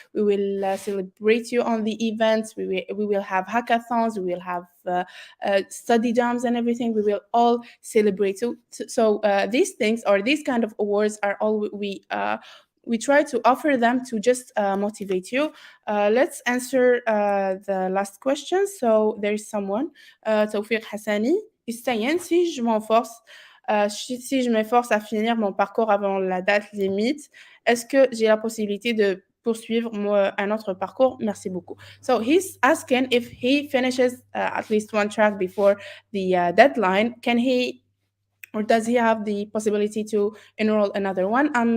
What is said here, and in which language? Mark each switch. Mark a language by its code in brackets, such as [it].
[en] We will celebrate you on the events. We will have hackathons. We will have study jams and everything. We will all celebrate. So these things, or these kind of awards, are all we try to offer them to just motivate you. Let's answer the last question. So there is someone, Tawfiq Hassani, is saying, [fr] si je m'efforce à finir mon parcours avant la date limite, est-ce que j'ai la possibilité de poursuivre un autre parcours? Merci beaucoup. [en] So he's asking if he finishes at least one track before the deadline, can he, or does he have the possibility to enroll another one?